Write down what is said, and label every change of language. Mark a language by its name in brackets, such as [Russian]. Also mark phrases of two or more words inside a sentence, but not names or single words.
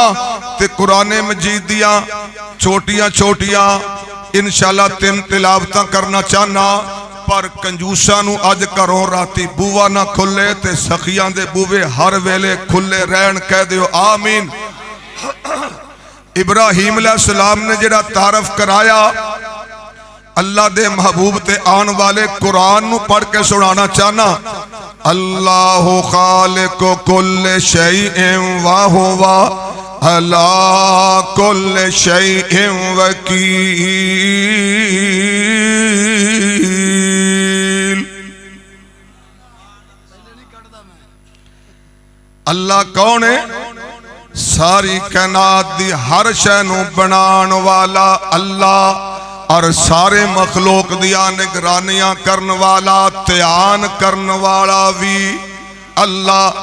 [Punjabi] تے قرآن مجید دیاں چھوٹیاں چھوٹیاں ان شاء اللہ 3 تلاوتاں کرنا چاہناں، پر کنجوساں نوں اج گھروں راتی بوہا نہ کھلے تے سخیاں دے بوہے ہر ویلے کھلے رہن، کہہ دیو آمین. ابراہیم علیہ السلام نے جیہڑا تعارف کرایا اللہ دے محبوب تے آن والے قرآن نوں پڑھ کے سنانا چاہناں. [Arabic] الله خالق كل شيء وهو على كل شيء وكيل. [Urdu] اللہ کون ہے? [Punjabi] ساری کائنات دی ہر شے نوں بنان والا اللہ، اور سارے مخلوق دیاں نگرانیاں کرن والا، دھیان کرن والا بھی اللہ.